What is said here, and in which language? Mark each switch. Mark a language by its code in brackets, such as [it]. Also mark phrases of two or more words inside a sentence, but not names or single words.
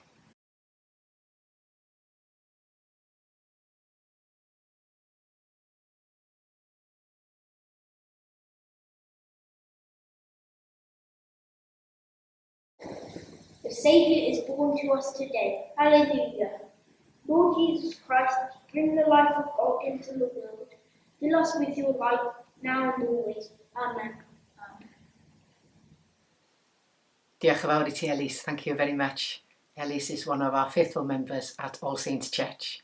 [en] The Saviour is born to us today. Hallelujah. Lord Jesus Christ, bring the life of God into the world. Fill us with your light, now and always. Amen. [cy] Diolch yn fawr i ti, Ellis. [en] Thank you very much. Ellis is one of our faithful members at Holl Saint Church.